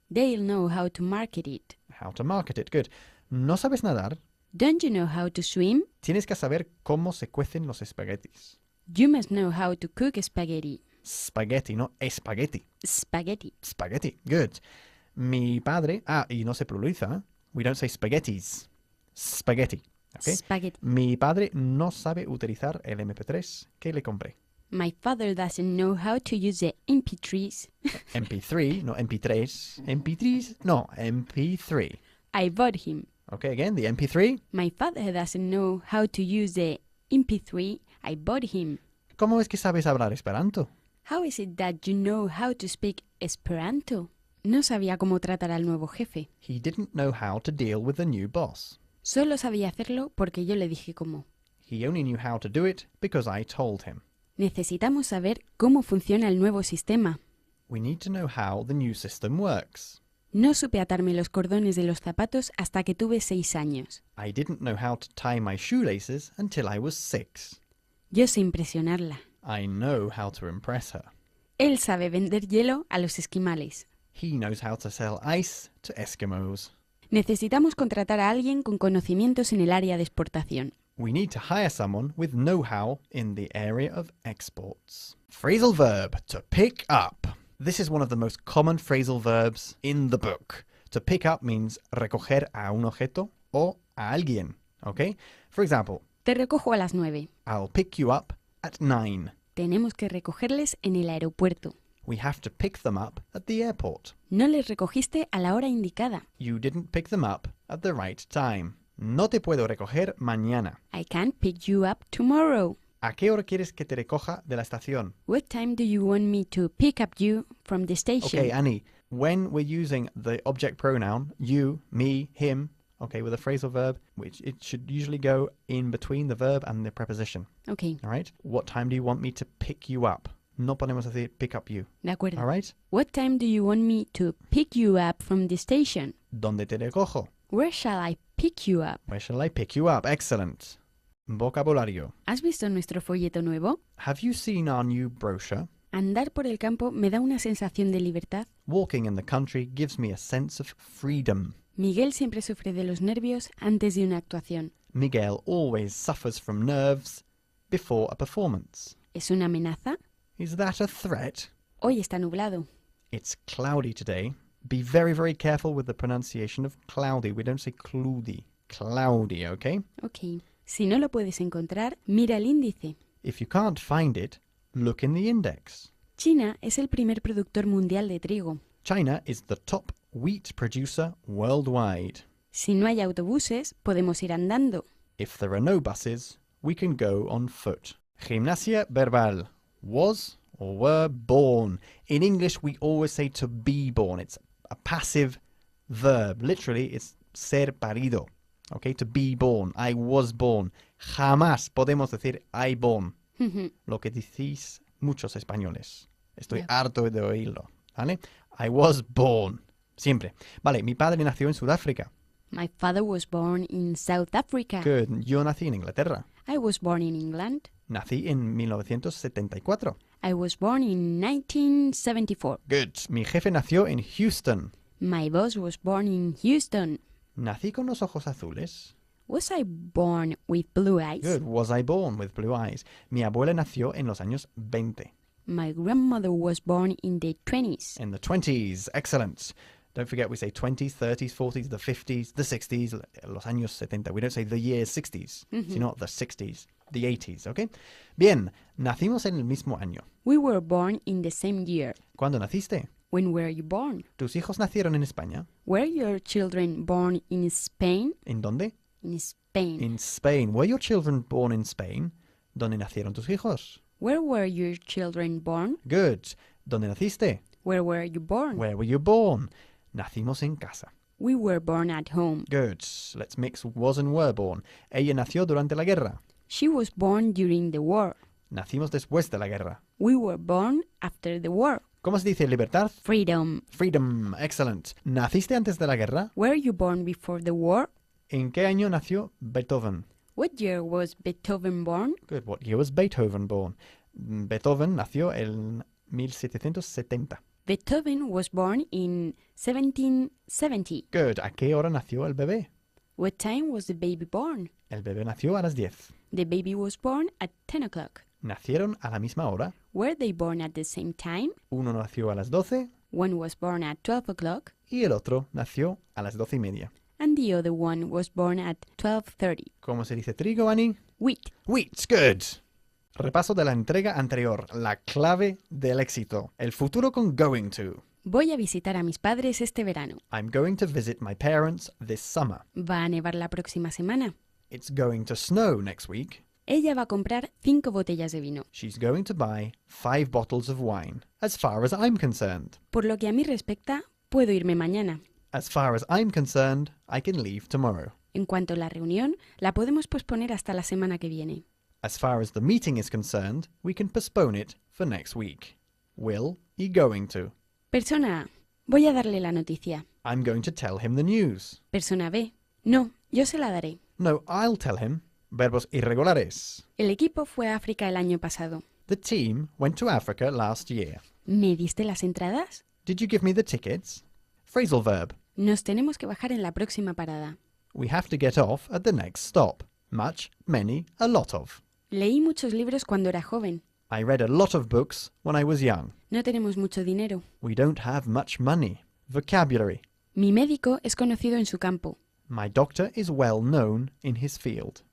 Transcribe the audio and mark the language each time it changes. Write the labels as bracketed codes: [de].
[en] They'll know how to market it. How to market it. Good. [es] ¿No sabes nadar? [en] Don't you know how to swim? [es] Tienes que saber cómo se cuecen los espaguetis. [en] You must know how to cook spaghetti. [es] Spaghetti, no espagueti. [en] Spaghetti. Spaghetti. Good. [es] Mi padre... y no se pluraliza. [en] We don't say spaghettis. Spaghetti. Okay? Spaghetti. [es] Mi padre no sabe utilizar el MP3 que le compré. [en] My father doesn't know how to use the MP3s. MP3, no MP3. MP3s, no, MP3. I bought him. Okay, again, the MP3. My father doesn't know how to use the MP3. I bought him. [es] ¿Cómo es que sabes hablar esperanto? [en] How is it that you know how to speak Esperanto? [es] No sabía cómo tratar al nuevo jefe. [en] He didn't know how to deal with the new boss. [es] Solo sabía hacerlo porque yo le dije cómo. [en] He only knew how to do it because I told him. [es] Necesitamos saber cómo funciona el nuevo sistema. [en] We need to know how the new system works. [es] No supe atarme los cordones de los zapatos hasta que tuve 6 años. [en] I didn't know how to tie my shoelaces until I was 6. [es] Yo sé impresionarla. [en] I know how to impress her. [es] Él sabe vender hielo a los esquimales. [en] He knows how to sell ice to Eskimos. [es] Necesitamos contratar a alguien con conocimientos en el área de exportación. [en] We need to hire someone with know-how in the area of exports. Phrasal verb, to pick up. This is one of the most common phrasal verbs in the book. To pick up means [es] recoger a un objeto o a alguien, [en] okay? For example, [es] Te recojo a las 9. [en] I'll pick you up at 9. [es] Tenemos que recogerles en el aeropuerto. [en] We have to pick them up at the airport. [es] No les recogiste a la hora indicada. [en] You didn't pick them up at the right time. [es] No te puedo recoger mañana. [en] I can't pick you up tomorrow. [es] ¿A qué hora quieres que te recoja de la estación? [en] What time do you want me to pick up you from the station? Okay, Annie, when we're using the object pronoun, you, me, him, okay, with a phrasal verb, which it should usually go in between the verb and the preposition. Okay, All right? What time do you want me to pick you up? [es] No podemos decir [en] pick up you. [es] de acuerdo. [en] All right? What time do you want me to pick you up from the station? [es] ¿Dónde te recojo? [en] Where shall I pick you up? Where shall I pick you up? Excellent. Vocabulario. [es] ¿Has visto nuestro folleto nuevo? [en] Have you seen our new brochure? [es] Andar por el campo me da una sensación de libertad. [en] Walking in the country gives me a sense of freedom. [es] Miguel siempre sufre de los nervios antes de una actuación. [en] Miguel always suffers from nerves before a performance. [es] ¿Es una amenaza? [en] Is that a threat? [es] Hoy está nublado. [en] It's cloudy today. Be very, very careful with the pronunciation of cloudy. We don't say cloudy. Cloudy, okay? Ok. [es] Si no lo puedes encontrar, mira el índice. [en] If you can't find it, look in the index. [es] China es el primer productor mundial de trigo. [en] China is the top wheat producer worldwide. [es] Si no hay autobuses, podemos ir andando. [en] If there are no buses, we can go on foot. [es] Gimnasia verbal. [en] Was or were born. In English, we always say to be born. It's a passive verb. Literally, it's [es] ser parido. [en] Okay, to be born. I was born. [es] Jamás podemos decir [en] I born. [es] Lo que decís muchos españoles. Estoy harto de oírlo. ¿Vale? [en] I was born. [es] Siempre. Vale, mi padre nació en Sudáfrica. [en] My father was born in South Africa. [es] Good. Yo nací en Inglaterra. [en] I was born in England. [es] Nací en 1974. [en] I was born in 1974. Good. [es] Mi jefe nació en Houston. [en] My boss was born in Houston. [es] Nací con los ojos azules. [en] Was I born with blue eyes? Good. Was I born with blue eyes? [es] Mi abuela nació en los años 20. [en] My grandmother was born in the 20s. In the 20s. Excellent. Don't forget we say 20s, 30s, 40s, the 50s, the 60s, [es] los años 70. [en] We don't say the years 60s, sino the 60s, the 80s, ¿ok? [es] Bien, nacimos en el mismo año. [en] We were born in the same year. [es] ¿Cuándo naciste? [en] When were you born? [es] ¿Tus hijos nacieron en España? [en] Were your children born in Spain? [es] ¿En dónde? [en] In Spain. In Spain. Were your children born in Spain? [es] ¿Dónde nacieron tus hijos? [en] Where were your children born? [es] Good. ¿Dónde naciste? [en] Where were you born? Where were you born? [es] Nacimos en casa. [en] We were born at home. Good. Let's mix was and were born. [es] Ella nació durante la guerra. [en] She was born during the war. [es] Nacimos después de la guerra. [en] We were born after the war. [es] ¿Cómo se dice libertad? [en] Freedom. Freedom. Excellent. [es] ¿Naciste antes de la guerra? [en] Were you born before the war? [es] ¿En qué año nació Beethoven? [en] What year was Beethoven born? Good. What year was Beethoven born? [es] Beethoven nació en 1770. [en] Beethoven was born in 1770. [es] Good. ¿A qué hora nació el bebé? [en] What time was the baby born? [es] El bebé nació a las 10. [en] The baby was born at 10 o'clock. [es] ¿Nacieron a la misma hora? [en] Were they born at the same time? [es] Uno nació a las 12 [en] One was born at 12 o'clock, [es] y el otro nació a las 12:30. [en] and the other one was born at 12:30. [es] ¿Cómo se dice trigo, Annie? [en] Wheat. Wheat. Good. [es] Repaso de la entrega anterior, la clave del éxito. El futuro con going to. Voy a visitar a mis padres este verano. [en] I'm going to visit my parents this summer. [es] Va a nevar la próxima semana. [en] It's going to snow next week. [es] Ella va a comprar 5 botellas de vino. [en] She's going to buy 5 bottles of wine. As far as I'm concerned. [es] Por lo que a mí respecta, puedo irme mañana. [en] As far as I'm concerned, I can leave tomorrow. [es] En cuanto a la reunión, la podemos posponer hasta la semana que viene. [en] As far as the meeting is concerned, we can postpone it for next week. Will y going to. [es] Persona A. Voy a darle la noticia. [en] I'm going to tell him the news. [es] Persona B. No, yo se la daré. [en] No, I'll tell him. [es] Verbos irregulares. El equipo fue a África el año pasado. [en] The team went to Africa last year. [es] ¿Me diste las entradas? [en] Did you give me the tickets? Phrasal verb. [es] Nos tenemos que bajar en la próxima parada. [en] We have to get off at the next stop. Much, many, a lot of. [es] Leí muchos libros cuando era joven. [en] I read a lot of books when I was young. [es] No tenemos mucho dinero. [en] We don't have much money. Vocabulary. [es] Mi médico es conocido en su campo. [en] My doctor is well known in his field.